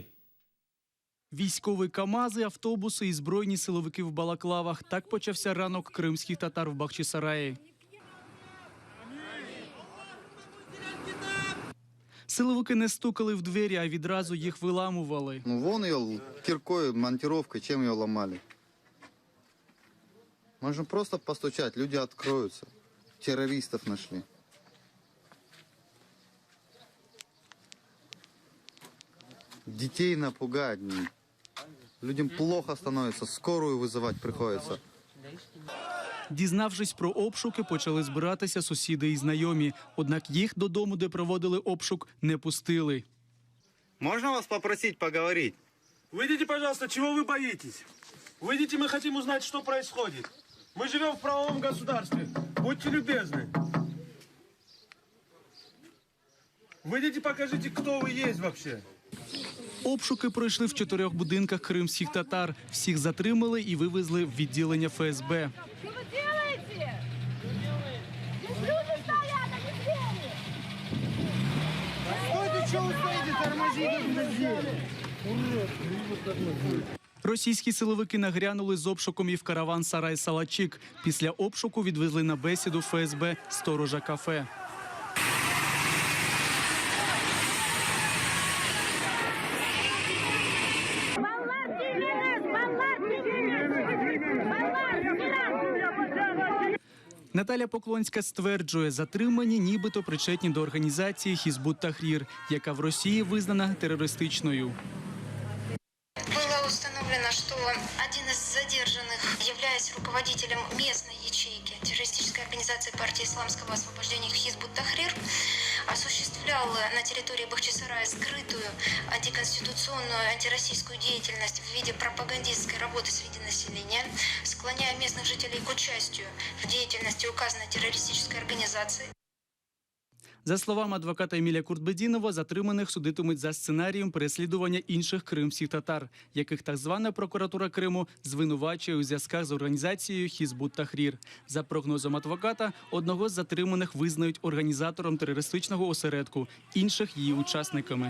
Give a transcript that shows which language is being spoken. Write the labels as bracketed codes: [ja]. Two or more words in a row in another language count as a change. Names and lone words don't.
[uk] Військові КАМАЗи, автобуси і збройні силовики в балаклавах. Так почався ранок кримських татар в Бахчисараї. Силовики не стукали в двері, а відразу їх виламували. [ru] Вон ее киркой, монтировкой, чем ее ломали. Можно просто постучать, люди откроются. Террористов нашли. Детей напугать. Людям плохо становится, скорую вызывать приходится. [uk] Дізнавшись про обшуки, почали збиратися сусіди і знайомі. Однак їх додому, де проводили обшук, не пустили. [ru] Можно вас попросить поговорить? Выйдите, пожалуйста, чего вы боитесь? Выйдите, мы хотим узнать, что происходит. Мы живем в правовом государстве. Будьте любезны. Выйдите, покажите, кто вы есть вообще. [uk] Обшуки пройшли в 4 будинках кримських татар. Всіх затримали і вивезли в відділення ФСБ. [ru] Что вы делаете? Здесь люди стоят, а не двери! Стойте, что вы стоите, тормозите! [uk] Російські силовики нагрянули з обшуком і в караван «Сарай-Салачік». Після обшуку відвезли на бесіду ФСБ сторожа кафе. Наталя Поклонська стверджує, затримані нібито причетні до організації Хізбут Тахрір, яка в Росії визнана терористичною. [ru] Было установлено, что один из задержанных, являясь руководителем местной ячейки террористической организации партии исламского освобождения Хизбут Тахрир, осуществлял на территории Бахчисарая скрытую антиконституционную антироссийскую деятельность в виде пропагандистской работы среди населения, склоняя местных жителей к участию в деятельности указанной террористической организации. [uk] За словами адвоката Еміля Куртбедінова, затриманих судитимуть за сценарієм переслідування інших кримських татар, яких так звана прокуратура Криму звинувачує у зв'язках з організацією Хізбут Тахрір. За прогнозом адвоката, одного з затриманих визнають організатором терористичного осередку, інших – її учасниками.